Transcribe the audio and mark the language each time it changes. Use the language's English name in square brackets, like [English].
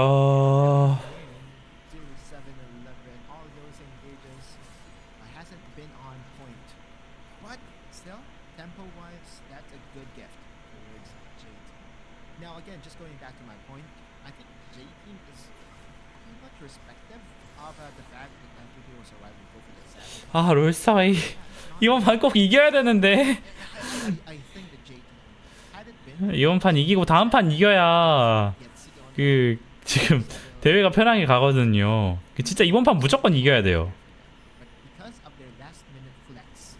[English] 2, 7, 11, all those engages hasn't been on point. But still, tempo-wise, that's a good gift towards J-Team. Now again, just going back to my point, I think J-Team is pretty much respective of the fact that Kt.Ry was arriving go for the 7. [Korean] 아, 롤스타이 이번 판 꼭 이겨야 되는데. [English] I think that J-Team, had it been [Korean] 이번 판 이기고 다음 판 이겨야 그 지금 대회가 편하게 가거든요. 진짜 이번 판 무조건 이겨야 돼요. [English] but because of their last-minute flex,